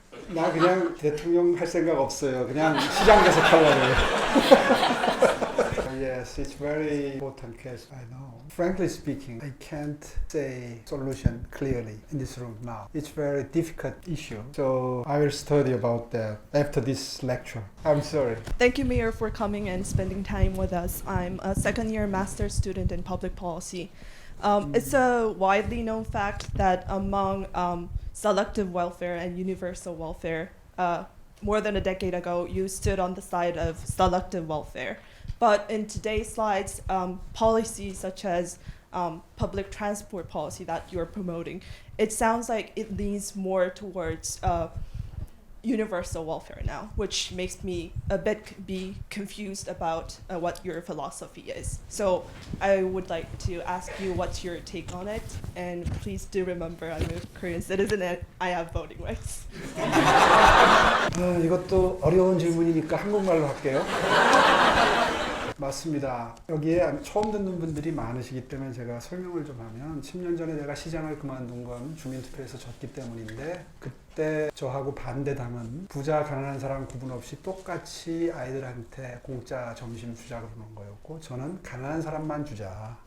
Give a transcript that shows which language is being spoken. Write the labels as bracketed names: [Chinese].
[Korean] 나 그냥 대통령 할 생각 없어요. 그냥 시장 가서 탈락해요. [English] Yes, it's very important question. I know. Frankly speaking, I can't say solution clearly in this room now. It's very difficult issue. So I will study about that after this lecture. I'm sorry. Thank you, Mayor, for coming and spending time with us. I'm a second-year master's student in public policy. It's a widely known fact that among selective welfare and universal welfare, more than a decade ago, you stood on the side of selective welfare. But in today's slides, policies such as public transport policy that you're promoting, it sounds like it leans more towards universal welfare now, which makes me a bit be confused about what your philosophy is. So I would like to ask you what's your take on it, and please do remember I'm a Korean citizen and I have voting rights. [Korean] 이것도 어려운 질문이니까 한국말로 할게요. 맞습니다. 여기에 처음 듣는 분들이 많으시기 때문에 제가 설명을 좀 하면 10년 전에 내가 시장을 그만둔 건 주민투표에서 졌기 때문인데 그때 저하고 반대당은 부자 가난한 사람 구분 없이 똑같이 아이들한테 공짜 점심 주자 그러는 거였고 저는 가난한 사람만 주자.